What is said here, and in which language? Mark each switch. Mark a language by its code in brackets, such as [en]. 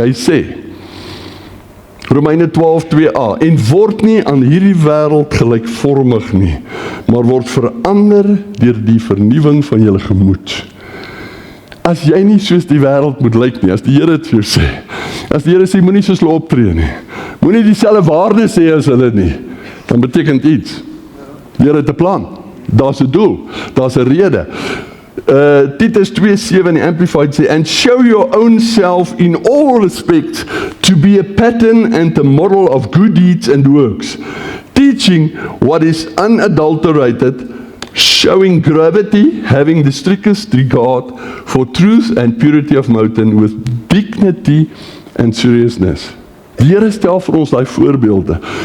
[af] Hy sê, Romeine 12:2a, en word nie aan hierdie wêreld gelykvormig nie, maar word verander deur die vernuwing van julle gemoed. As jy nie soos die wêreld moet lyk nie, as die Here dit vir jou sê, as die Here sê, moenie soos hulle optree nie, moenie dieselfde waarde sê as hulle nie, dan beteken iets. Die Here het 'n plan, daar's 'n doel, daar's 'n rede. [en] Titus 2:7 [af] in die Amplified sê, [en] and show your own self in all respects to be a pattern and a model of good deeds and works, teaching what is unadulterated, showing gravity, having the strictest regard for truth and purity of motive with dignity and seriousness. [af] Die Here stel vir ons daai voorbeelde.